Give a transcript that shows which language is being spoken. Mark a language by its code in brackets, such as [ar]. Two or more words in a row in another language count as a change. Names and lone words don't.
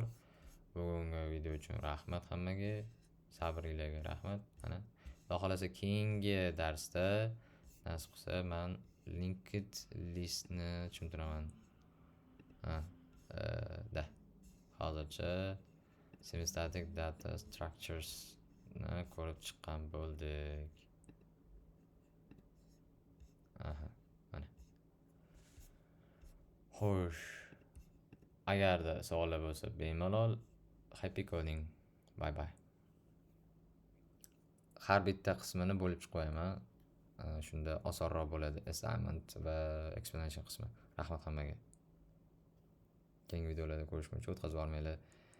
[uz] Bugungi video uchun rahmat hammaga. Sabringlarga rahmat. Mana Xudo xolasa keyingi darsda nasib qilsa men [en] linked listni [uz] tushuntiraman. Hozircha [en] semi-static data structures [uz] ni ko'rib chiqqan bo'ldik. Mana. Xo'sh. Agarda savollar bo'lsa, bemalol [en] happy coding. Bye bye. [uz] Har bitta qismini bo'lib qo'yaman. Shunda osonroq bo'ladi assignment va explanation qismi. Rahmat hammaga. Keyingi videolarda ko'rishguncha o'tkazib olmanglar.